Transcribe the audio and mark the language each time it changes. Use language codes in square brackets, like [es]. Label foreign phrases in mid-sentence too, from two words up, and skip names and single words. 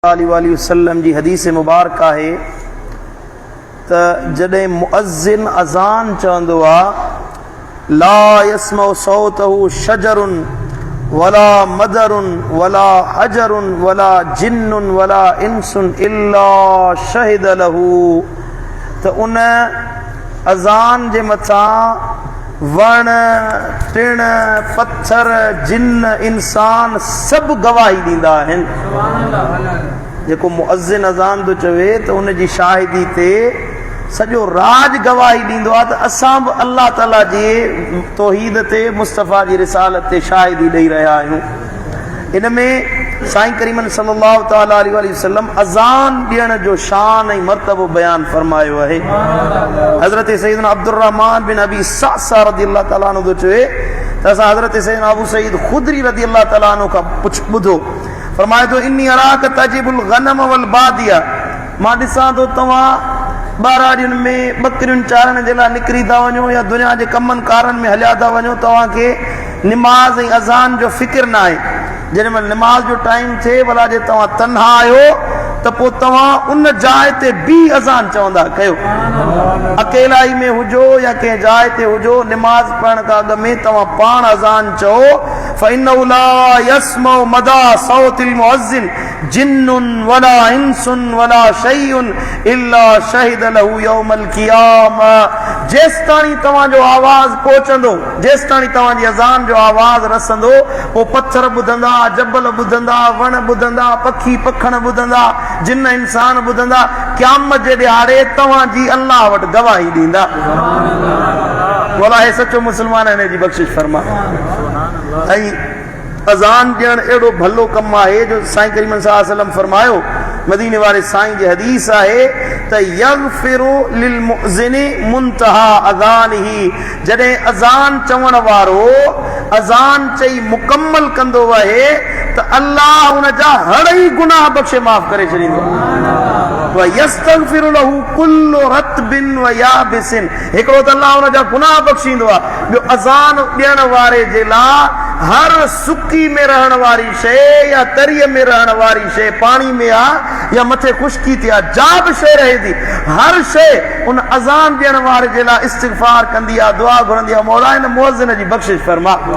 [ar] عليه وسلم [sd] जी हदीस मुबारक है त जॾहिं मुअज़्ज़िन अज़ान चवंदो आहे [ar] لا يسمع صوته شجر ولا مدر ولا حجر ولا جن ولا إنس إلا شهد له, [sd] त उन अज़ान जे मथां वण टिण पत्थर जिन इंसान सभु गवाही ॾींदा आहिनि। जेको मुअज़्ज़िन अज़ान थो चवे त उन जी शाहिदी ते सॼो राज गवाही ॾींदो आहे त असां बि अल्लाह ताला जी तौहीद ते मुस्तफ़ा जी रिसालत ते शाहिदी ॾेई रहिया आहियूं। इन में साईं करीमन [ar] صلى الله تعالى عليه وسلم [sd] अज़ान ॾियण जो शान ऐं मर्तबो बयान फरमायो आहे। हज़रत सैयदना अब्दुर्रहमान बिन अबी सासा [ar] رضي الله تعالى عنه [sd] चवे त असां हज़रत सैयदना अबू सईद खुदरी [ar] رضي الله تعالى عنه [sd] खां ॿुधो, फरमाए थो [ar] إني أراك تحب الغنم والبادية, [sd] मां ॾिसां थो तव्हां ॿाराड़ियुनि में ॿकरियुनि चारण जे लाइ निकिरी था वञो या दुनिया जे कमनि कारनि में हलिया था वञो, तव्हांखे निमाज़ ऐं अज़ान जो फ़िक्र न आहे। जॾहिं महिल निमाज़ जो टाइम थिए भला जे तव्हां तन्हा आहियो त पोइ तव्हां उन जाइ ते बि अज़ान चवंदा कयो। अकेलाई में हुजो या कंहिं जाइ ते हुजो, निमाज़ पढ़ण खां अॻु में तव्हां पाण अज़ान चओ [ar] فإنه لا يسمع مدى صوت المؤذن جن ولا إنس ولا شيء إلا شهد له يوم القيامة. [sd] जेसिताणी तव्हांजो आवाज़ पहुचंदो, जेसिताणी तव्हांजी अज़ान जो आवाज़ रसंदो, पोइ पत्थर ॿुधंदा, जबल ॿुधंदा, वण ॿुधंदा, पखी पखण ॿुधंदा, जिन इंसान ॿुधंदा, क़यामत जे ॾियारे तव्हांजी अल्लाह वटि गवाही ॾींदा। वल्लाहि सचो मुस्लमान हिन जी बख़्शिश फरमा। ऐं अज़ान ॾियणु अहिड़ो भलो कमु आहे जो साईं करीम [ar] صلى الله عليه وسلم [sd] फरमायो, मदीने वारे साईं जी हदीस आहे त [ar] يغفر للمؤذن منتهى أذانه, [sd] जॾहिं अज़ान चवण वारो अज़ान चई मुकम्मल कंदो आहे त अल्लाह उन जा हड़ई गुनाह बख़्शे माफ़ करे छॾींदो। [ar] ويستغفر له كل رطب ويابس, [sd] हिकिड़ो त अल्लाह उन जा गुनाह बख़्शींदो आहे, ॿियो अज़ान ॾियण वारे जे लाइ हर सुकी में रहण वारी शइ या तरीअ में रहण वारी शइ, पाणी में आहे या मथे खुश्की थी आहे, जा बि शइ रहे थी, हर शइ उन अज़ान ॾियण वारे जे लाइ इस्तिग़फ़ार कंदी आहे, दुआ घुरंदी आहे, मौला हिन मुअज़्ज़िन जी बख़्शिश फरमा।